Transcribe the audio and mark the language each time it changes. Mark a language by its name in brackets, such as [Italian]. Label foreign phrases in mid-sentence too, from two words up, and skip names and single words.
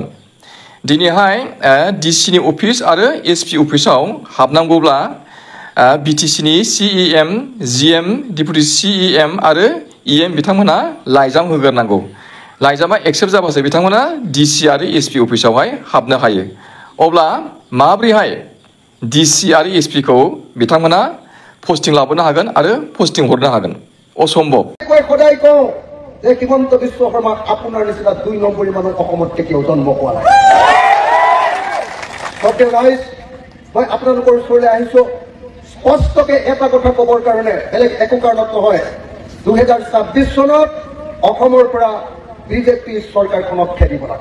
[Bodo] दिनैहाय DCनि अफिस आरो SP अफिसाव हाबनांगौब्ला BTCनि CEM, GM, डिपुटि CEM आरो EM बिथांमोना लाइजाम होग्रोनांगौ। लाइजामा एक्सेप्ट जाबासो बिथांमोना DC आरो SP अफिसावहाय हाबनो हायो। अब्ला माब्रैहाय DC आरो SPखौ बिथांमोना पस्टिं लाबोनो हागोन आरो पस्टिं हरनो हागोन? असम्भव। [Assamese] সদায় কওঁ যে হিমন্ত বিশ্ব শৰ্মা আপোনাৰ নিচিনা 2 নম্বৰী মানুহ অসমত কেতিয়াও জন্ম হোৱা নাই। মই আপোনালোকৰ ওচৰলৈ আহিছো স্পষ্টকে এটা কথা ক'বৰ কাৰণে, বেলেগ একো কাৰণত নহয়। 2026 চনত অসমৰ পৰা বিজেপি চৰকাৰখনক খেদিব লাগে।